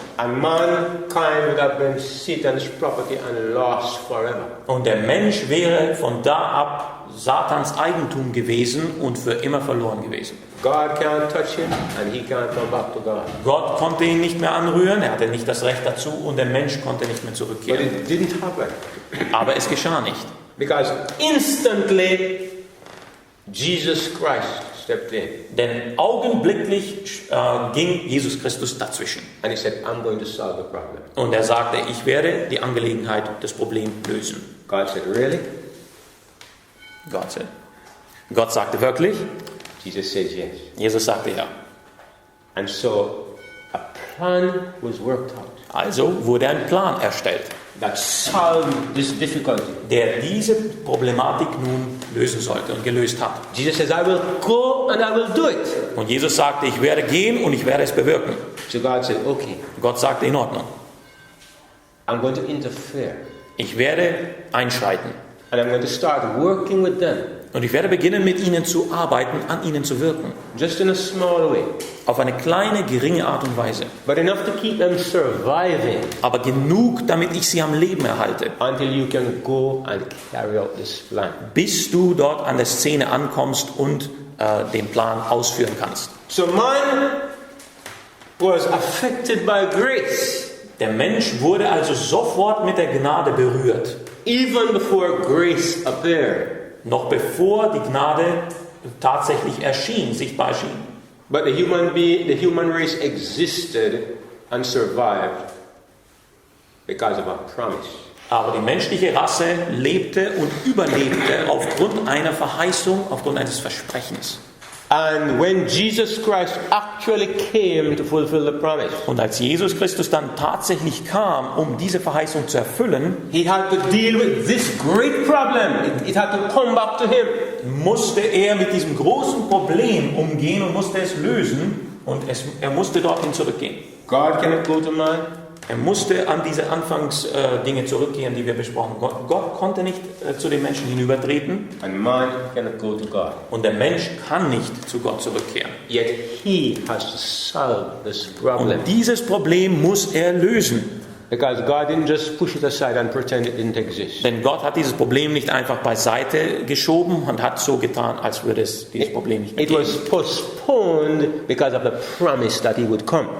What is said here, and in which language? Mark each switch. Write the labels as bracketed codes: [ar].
[en] And mankind would have been Satan's property and lost forever. [de] Und der Mensch wäre von da ab Satans Eigentum gewesen und für immer verloren gewesen. [en] God can't touch him and he can't come back to God. [de] Gott konnte ihn nicht mehr anrühren, er hatte nicht das Recht dazu und der Mensch konnte nicht mehr [en] But [de] zurückkehren. [en] it didn't happen. [de] Aber es geschah nicht. [en] Because instantly Jesus Christ stepped in [de] Denn augenblicklich ging Jesus Christus dazwischen. [en] and he said, I'm going to solve the problem. [de] Und er sagte, ich werde die Angelegenheit, das Problem lösen. [en] God said, really? [de] Gott sagte wirklich, [en] Jesus said, yes. [de] Jesus sagte ja. [en] And so a plan was worked out [de] Also wurde ein Plan erstellt, [en] that solved this difficulty. [de] der diese Problematik nun lösen sollte und gelöst hat. [en] Jesus says, I will go and I will do it. [de] Und Jesus sagte, ich werde gehen und ich werde es bewirken. [en] So God said, okay, [de] Gott sagte, in Ordnung. [en] I'm going to interfere. [de] Ich werde einschreiten. [en] And I'm going to start working with them. [de] Und ich werde beginnen, mit ihnen zu arbeiten, an ihnen zu wirken. [en] Just in a small way. [de] Auf eine kleine, geringe Art und Weise. [en] But enough to keep them surviving [de] Aber genug, damit ich sie am Leben erhalte. [en] until you can go and carry out this plan. [de] Bis du dort an der Szene ankommst und den Plan ausführen kannst. [en] So man was affected by grace [de] Der Mensch wurde also sofort mit der Gnade berührt. [en] even before grace appeared. [de] Noch bevor die Gnade tatsächlich sichtbar erschien. [en] But the human race existed and survived because of a promise. [de] Aber die menschliche Rasse lebte und überlebte aufgrund einer Verheißung, aufgrund eines Versprechens. [en] And when Jesus Christ actually came to fulfill the promise, [de] Und als Jesus Christus dann tatsächlich kam, um diese Verheißung zu erfüllen, [en] he had to deal with this great problem. It had to come back to him. [de] musste er mit diesem großen Problem umgehen und musste es lösen. Und er musste dorthin zurückgehen. [en] God cannot go to man. [de] Er musste an diese Anfangsdinge zurückgehen, die wir besprochen haben. Gott konnte nicht zu den Menschen hinübertreten. [en] And man cannot go to God. [de] Und der Mensch kann nicht zu Gott zurückkehren. [en] Yet he has to solve this problem. [de] Und dieses Problem muss er lösen. [en] Because God didn't just push it aside and pretend it didn't exist. [de] Denn Gott hat dieses Problem nicht einfach beiseite geschoben und hat so getan, als würde es dieses Problem nicht mehr [en] It [de] geben. [en] was postponed because of the promise that he would come.